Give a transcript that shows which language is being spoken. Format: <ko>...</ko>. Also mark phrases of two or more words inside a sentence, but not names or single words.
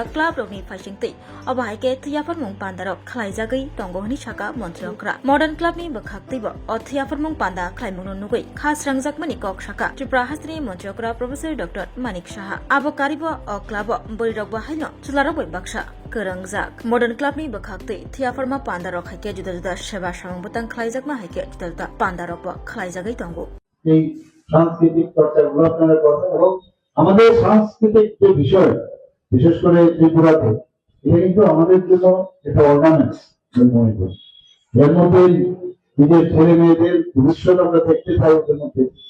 <trp>क्लब रकनि फाइसिंतै अबाहायके थैयाफरमुं पान्दारक खालायजागै दंगोहनि शाखा मंत्री अक्रा मॉडर्न क्लबनि बखाक्तैबो अ थैयाफरमुं पान्दा खालायमुंनो नुगै खास रंजाकमनि कक शाखा त्रिपुरा हास्त्री मंत्री अक्रा प्रोफेसर डॉक्टर मानिक शाह आबो कारिबो अ क्लब बोरिरक बाहायनो चुलारक बै बाक्सा करंजाक मॉडर्न क्लबनि बखाक्तै थैयाफरमा पान्दारक हायके जुदा जुदा सेबा सामुं बतang खालायजाकमा हायके जुदा जुदा पान्दारक खालायजागै दंगो</trp> <bn>এই সাংস্কৃতিক চর্চাগুলো আপনারা করবেন এবং আমাদের সাংস্কৃতিক যে বিষয় বিশেষ করে ত্রিপুরাতে এটা কিন্তু আমাদের জন্য একটা অর্গানাইজ মনে করি এর মধ্যে নিজের ছেলে মেয়েদের ভবিষ্যৎ আমরা দেখতে পাই ওদের মধ্যে</bn>